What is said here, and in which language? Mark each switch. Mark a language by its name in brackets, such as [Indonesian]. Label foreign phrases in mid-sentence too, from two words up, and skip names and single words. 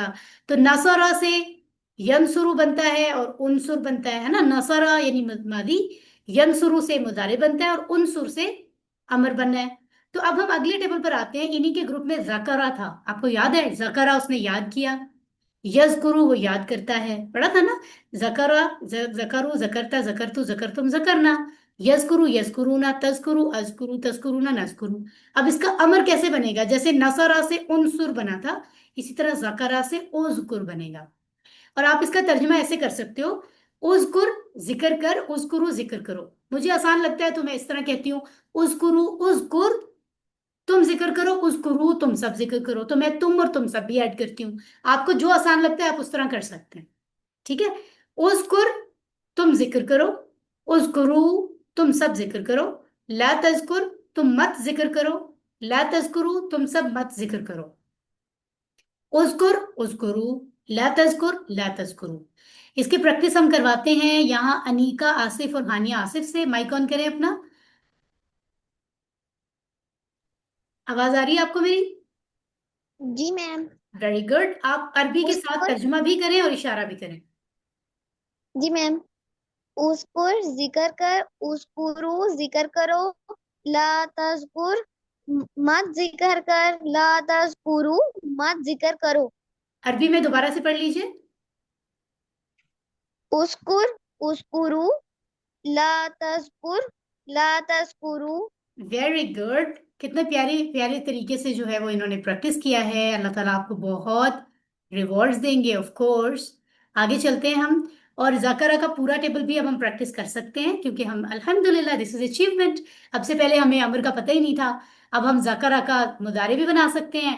[Hindi] तो नसौरा से यंसुरु बनता है और उनसुर बनता है ना? नसौरा यानी मादी, यंसुरु से मुजारे बनता है और उनसुर से अमर बनना है। तो अब हम अगले टेबल पर आते हैं। इन्हीं के ग्रुप में जकरा था, आपको याद है? जकरा उसने याद किया, यजकुरु वो याद करता है, पढ़ा था ना? [Arabic] ذكر، ذكروا، ذكرت، ذكرتُ، ذكرتم، ذكرنا. يذكر، يذكرون، تذكر، أذكر، تذكرون، نذكر. [Hindi] अब इसका अमर कैसे बनेगा? जैसे नसरा से उनसुर बना था, इसी तरह जकरा से ओजकुर बनेगा। और आप इसका तर्जुमा ऐसे कर सकते हो, उजकुर जिक्र कर, उजकुरु जिक्र करो। मुझे आसान लगता है तो मैं इस तरह कहती हूँ, [Arabic] اذكروا اذكر, [Hindi] तुम जिक्र करो, उजकुरु तुम सब जिक्र करो। तो मैं तुम और तुम सब भी ऐड करती हूँ, आपको जो आसान लगता है आप उस तरह कर सकते हैं। ठीक है, उजकुर, तुम जिक्र करो। उजकुरु, तुम सब जिक्र करो। [Arabic] لا تذكر, [Hindi] तुम मत जिक्र करो। [Arabic] لا تذكروا, [Hindi] तुम सब मत जिक्र करो। [Arabic] اذكر اذكروا، لا تذكر لا تذكروا. [Hindi] इसकी प्रैक्टिस हम करवाते हैं यहाँ अनीका आसिफ और हानिया आसिफ से। [English] mic on [Hindi] करें अपना। आवाज आ रही है आपको मेरी? जी मैम। [English] very good. [Hindi] आप अरबी के साथ [Arabic] اذكر, [Hindi] तर्जुमा भी करें और इशारा भी करें। जी मैम। उस्कुर जिक्र कर, उस्कुरू जिक्र करो, [Arabic] لا تذكر [Hindi] मत जिक्र कर, [Arabic] لا تذكروا [Hindi] मत जिक्र करो। अरबी में दोबारा से पढ़ लीजिए। [Arabic] اذكر اذكروا، لا تذكر لا تذكروا. [English] Very good. [Hindi] कितने प्यारे प्यारे तरीके से जो है वो इन्होंने प्रैक्टिस किया है। [Arabic] الله تعالى [Hindi] आपको बहुत रिवॉर्ड्स देंगे [English] of course. [Hindi] आगे चलते हैं हम, और ज़ाकरा का पूरा टेबल भी अब हम प्रैक्टिस कर सकते हैं, क्योंकि हम अल्हम्दुलिल्लाह [English] this is achievement. [Hindi] अब से पहले हमें अमर का पता ही नहीं था। अब हम ज़ाकरा का मुदारे भी बना सकते हैं।